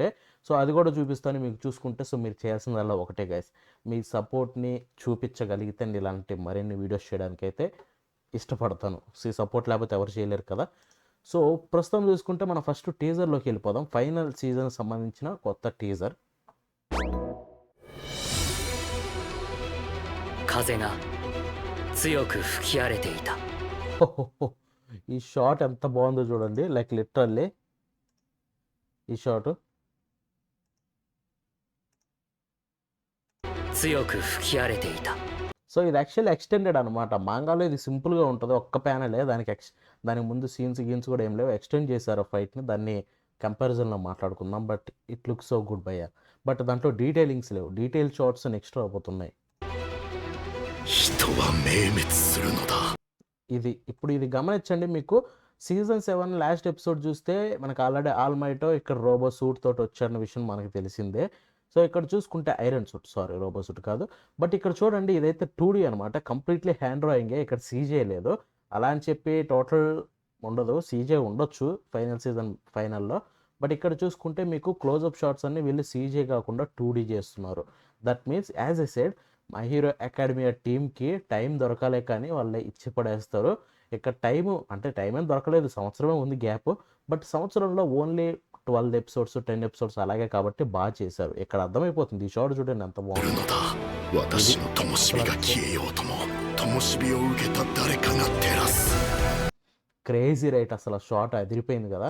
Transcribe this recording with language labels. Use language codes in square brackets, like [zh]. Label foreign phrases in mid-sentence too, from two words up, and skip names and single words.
[te] సో అది కూడా చూపిస్తాను మీకు చూసుకుంటే. సో మీరు చేయాల్సిందల్లా ఒకటే గైస్, మీ సపోర్ట్ని చూపించగలిగితే ఇలాంటి మరిన్ని వీడియోస్ చేయడానికి అయితే ఇష్టపడతాను. సో సపోర్ట్ లేకపోతే ఎవరు చేయలేరు కదా. సో ప్రస్తుతం చూసుకుంటే మనం ఫస్ట్ టీజర్లోకి వెళ్ళిపోదాం. [en] final season [te] సంబంధించిన కొత్త టీజర్. [ja] 風が強く吹き荒れていた。 [te] ఈ షాట్ ఎంత బాగుందో చూడండి. [en] like literally [te] ఈ షాట్ [ja] 強く吹き荒れていた。 [te] సో ఇది [en] actually extended [te] అనమాట. మాంగాలో ఇది సింపుల్గా ఉంటుంది, ఒక్క ప్యానలే. దానికి ముందు సీన్స్ కూడా ఏం లేవు. ఎక్స్టెండ్ చేశారు ఫైట్ని. దాన్ని కంపారిజన్లో మాట్లాడుకుందాం. [en] But it look so good [te] భయ్య. బట్ దాంట్లో డీటెయిలింగ్స్ లేవు, [en] detail shots extra [te] అయిపోతున్నాయి. [ja] 人は明滅するのだ。 [te] ఇది గమనించండి. మీకు సీజన్ 7 [en] last episode [te] చూస్తే మనకు ఆల్రెడీ ఆల్మైటో ఇక్కడ [en] robo suit [te] తోటి వచ్చారన్న విషయం మనకు తెలిసిందే. సో ఇక్కడ చూసుకుంటే [en] iron suit, [te] సారీ [en] robo suit [te] కాదు. బట్ ఇక్కడ చూడండి, ఇదైతే 2D అనమాట. [en] completely hand drawing, [te] ఇక్కడ సీజే లేదు. అలా అని చెప్పి టోటల్ ఉండదు, సీజే ఉండొచ్చు [en] final season [te] ఫైనల్లో. బట్ ఇక్కడ చూసుకుంటే మీకు [en] closeup shots [te] అన్ని వీళ్ళు సీజే కాకుండా 2D చేస్తున్నారు. [en] That means as a said, [te] మై హీరో అకాడమియా టీమ్కి టైం దొరకాలే కానీ వాళ్ళే ఇచ్చి పడేస్తారు. ఇక్కడ టైం ఏం దొరకలేదు, సంవత్సరమే ఉంది గ్యాప్. బట్ సంవత్సరంలో ఓన్లీ 12 ఎపిసోడ్స్ 10 ఎపిసోడ్స్ అలాగే కాబట్టి బాగా చేశారు. ఇక్కడ అర్థమైపోతుంది. ఈ షాట్ చూడండి ఎంత బాగుంది. [en] crazy right, [te] అసలు షాట్ అదిరిపోయింది కదా.